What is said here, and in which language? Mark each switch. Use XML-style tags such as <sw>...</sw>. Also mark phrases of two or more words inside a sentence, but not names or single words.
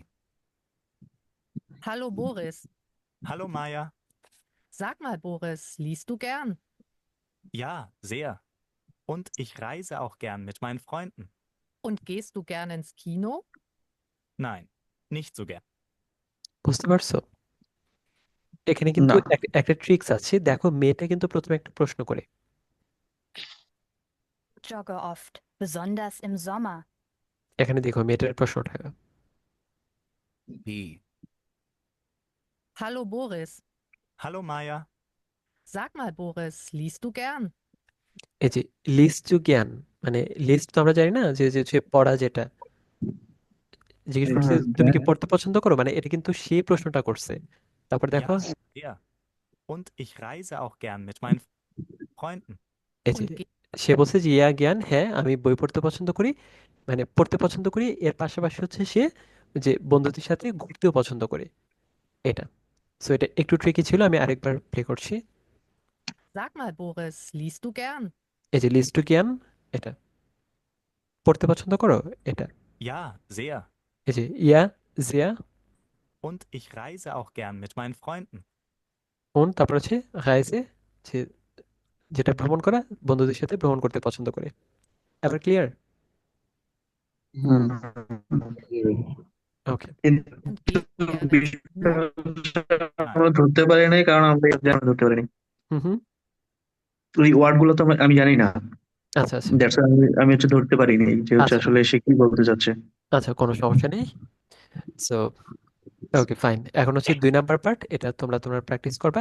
<de>Hallo Boris, Hallo Maya. sag mal Boris, liest du gern? Ja, sehr. Und ich reise auch gern mit meinen Freunden. Und gehst du gern ins Kino? Nein, nicht so gern.</de> <bn>বুঝতে পারছো? এখানে কিন্তু না। একটা ট্রিক্স আছে, দেখো মেয়েটা কিন্তু প্রথমে একটা প্রশ্ন করে,</bn> <de>jogge oft, besonders im Sommer.</de> <bn>এখানে দেখো মেয়েটার প্রশ্নটা।</bn> <de>B. Hallo Boris. Hallo Maya. Sag mal, Boris, liest du gern?</de> <bn>এই যে</bn> <de>liest du gern,</de> <bn>মানে লিস্ট তো আমরা জানি না, যে যে যে পড়া যেটা জিজ্ঞেস করছে, তুমি কি পড়তে পছন্দ করো, মানে এটা কিন্তু সে প্রশ্নটা করছে। তারপর দেখো</bn> <de>Ja, sehr. Und ich reise auch gern mit meinen Freunden.</de> <bn>এই যে</bn> <de>Und ge</de> <bn>সে বলছে যে</bn> <de>ja gern,</de> <bn>হ্যাঁ আমি বই পড়তে পছন্দ করি, মানে পড়তে পছন্দ করি, এর পাশাপাশি হচ্ছে সে যে বন্ধুদের সাথে ঘুরতেও পছন্দ করে, এটা। সো এটা একটু ট্রিকি ছিল, আমি আরেকবার প্লে করছি।</bn> <de>Sag mal, Boris, liest du gern?</de> <bn>এই যে</bn> <de>liest du gern,</de> <bn>এটা পড়তে পছন্দ করো, এটা।</bn> <de>Ja, sehr.</de> <bn>এই যে</bn> <de>ja sehr Und ich reise auch gern mit meinen Freunden.</de> <bn>কোন, তারপর হচ্ছে রাইসে, যে যেটা ভ্রমণ করা, বন্ধুদের সাথে ভ্রমণ করতে পছন্দ করে। এবার ক্লিয়ার? হুম। ওকে।</bn> <de>Und gehst du gerne ins</de> <bn>বিষয়টা</bn> <de>Kino?</de> <bn>আমরা ধরতে পারি নাই, কারণ আমরা ধরতে পারিনি। হুম হুম। ওই ওয়ার্ড গুলো তো আমি জানি না। আচ্ছা আচ্ছা দ্যাটস আমি হচ্ছে ধরতে পারিনি যে হচ্ছে আচ্ছা আসলে সে কি বলতে চাচ্ছে। আচ্ছা, কোনো সমস্যা নেই। সো</bn> <en>okay fine,</en> <bn>এখন হচ্ছে 2 নাম্বার পার্ট, এটা তোমরা প্র্যাকটিস করবা।</bn>